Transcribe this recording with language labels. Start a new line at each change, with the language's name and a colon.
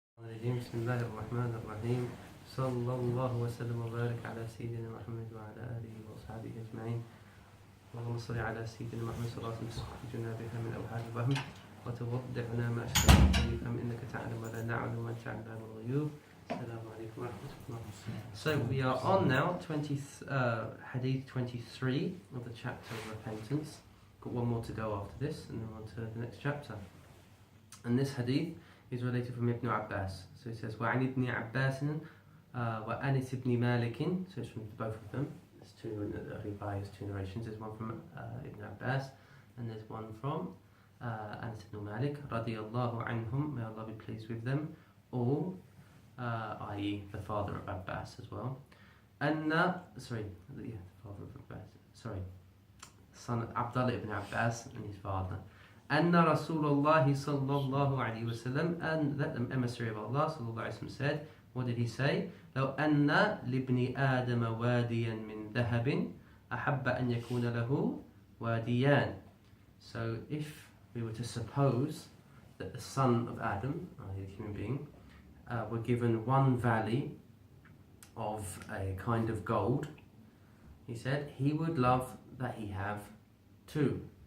Arabic: الرجيم بسم الله الرحمن الرحيم صلى الله وسلم وبارك على سيدنا محمد وعلى آله وأصحابه أجمعين اللهم صل على سيدنا محمد صلى الله عليه وسلم تخرجنا بها من أوهام الوهم وتوضحنا ما أشكال الفهم إنك تعلم ولا نعلم وأنت علام الغيوب. السلام عليكم ورحمة الله.
English: So we are on now Hadith 23 of the chapter of repentance. Got one more to go after this and then on to the next chapter. And this hadith is related from Ibn Abbas. So it says,
Arabic: وَعَنِ ابْنِ عَبَّاسٍ وَأَنِسِ ابْنِ مَالِكٍ.
English: So it's from both of them. There's two riwayahs, two narrations. There's one from Ibn Abbas and there's one from Anas ibn Malik. radiyallahu anhum. May Allah be pleased with them all. I.e. the father of Abbas as well. The father of Abbas. Son Abdullah ibn Abbas and his father.
Arabic: أن رسول الله صلى الله عليه وسلم,
English: and that the emissary of Allah صلى الله عليه وسلم said, what did he say?
Arabic: لو أن لابن آدم واديا من ذهب أحب أن يكون له واديان.
English: So if we were to suppose that the son of Adam, the human being, were given one valley of a kind of gold, he said he would love that he have two.